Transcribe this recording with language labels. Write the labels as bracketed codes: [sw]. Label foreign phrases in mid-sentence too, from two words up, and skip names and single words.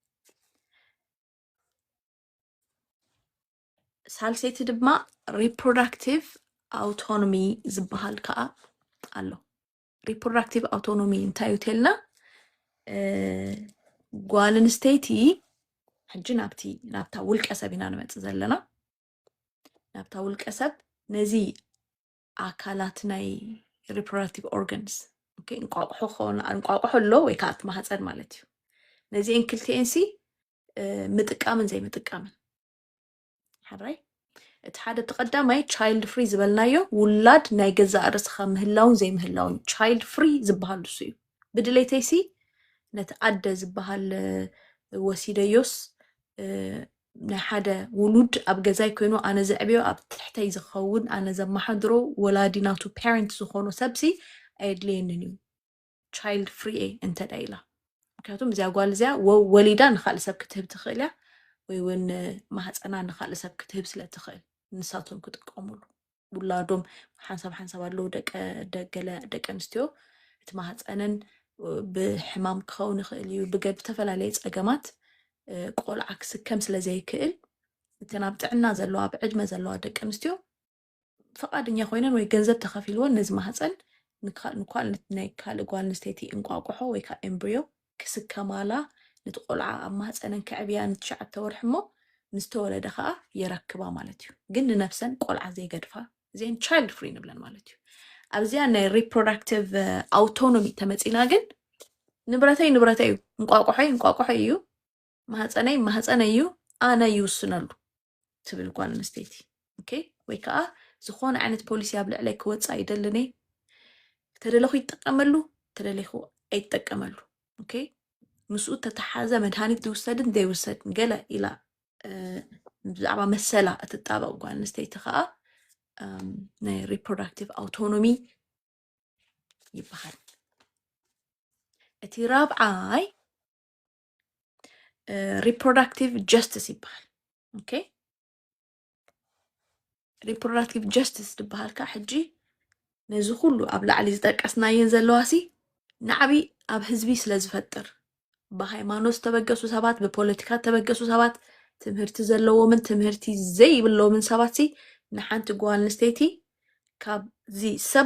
[ti] ሳልሰይቲ ድማ [en] reproductive autonomy [ti] ዝበሃል ከዓ ኣሎ [en] reproductive autonomy [ti] እንታይ እዩ ተልና ጓል ኣንስተይቲ ሕጂ ናብታ ውልቀ ሰብ ኢና ንመፅእ ዘለና ናብታ ውልቀ ሰብ ነዚ ኣካላት ናይ [en] reproductive organs okay [ti] እንቋቁሖ ኣሎ ወይ ከዓ እቲ ማህፀን ማለት እዩ ነዚአን ክልቲአን ሲ ምጥቃምን ዘይምጥቃምን ሓራይ እቲ ሓደ ተቀዳማይ [en] child free [ti] ዝበልናዮ ውላድ ናይ ገዛእ ርእስኻ ምህላውን ዘይምህላውን [en] child free [ti] ዝበሃል እሱ እዩ ብድሌተይ ሲ ነቲ ኣደ ዝበሃል ወሲደዮስ ናይ ሓደ ውሉድ ኣብ ገዛይ ኮይኑ ኣነ ዘዕብዮ ኣብ ትሕተይ ዝኸውን ኣነ ዘመሓድሮ ወላዲናቱ ፓረንት ዝኾኑ ሰብሲ ኣየድልየንን እዩ [en] child free [ti] እንተዳ ኢላ ምክንያቱም እዚኣ ጓል እዚኣ ወሊዳ ንኻልእ ሰብ ክትህብ ትኽእል እያ ወይ እውን ማህፀና ንኻልእ ሰብ ክትህብ ስለ ትኽእል ንሳቶም ክጥቀሙሉ ውላዶም ሓንሳብ ኣለዉ ደቂ ኣንስትዮ እቲ ማህፀነን ብሕማም ክኸውን ይኽእል እዩ ብተፈላለየ ፀገማት ቆልዓ ክስከም ስለ ዘይክእል እተን ኣብ ጥዕና ዘለዋ ኣብ ዕድመ ዘለዋ ደቂ ኣንስትዮ ፈቃደኛ ኮይነን ወይ ገንዘብ ተኸፊልዎን ነዚ ማህፀን ናይ ካልእ ጓል ኣንስተይቲ እንቋቁሖ ወይ ከዓ ኤምብሪዮ ክስከማላ ነቲ ቆልዓ ኣብ ማህፀነን ከዕብያ ንትሽዓተ ወርሒ እሞ ምስ ተወለደ ከዓ የረክባ ማለት እዩ ግን ንነፍሰን ቆልዓ ዘይገድፋ እዚአን [en] child free [ti] ንብለን ማለት እዩ ኣብዚኣ ናይ [en] reproductive autonomy [ti] ተመፂና ግን ንብረተይ እዩ እንቋቁሖ እዩ ማህፀነይ እዩ ኣነ ይውስነሉ ትብል ጓል ኣንስተይቲ ኦኬ ወይ ከዓ ዝኾነ ዓይነት ፖሊሲ ኣብ ልዕለይ ክወፅእ ኣይደልን እየ ተደለኹ ይጥቀመሉ ተደለኹ ኣይጥቀመሉ ኦኬ ምስኡ ተተሓዘ መድሃኒት ዝውሰድን ዘይውሰድን ገለ ኢላ ብዛዕባ መሰላ እትጣበቕ ጓል ኣንስተይቲ ከዓ ናይ [en] reproductive autonomy [ti] ይበሃል እቲ ራብዓይ [en] reproductive justice [ti] ይበሃል ኦኬ [en] reproductive justice [ti] ዝበሃል ከዓ ሕጂ ነዚ ኩሉ ኣብ ላዕሊ ዝጠቀስናየን ዘለዋሲ ንዓቢ ኣብ ህዝቢ ስለ ዝፈጥር ብሃይማኖት ተበገሱ ሰባት ብፖለቲካ ተበገሱ ሰባት ትምህርቲ ዘለዎምን ትምህርቲ ዘይብሎምን ሰባት ሲ ንሓንቲ ጓል ኣንስተይቲ ካብዚ ሰብ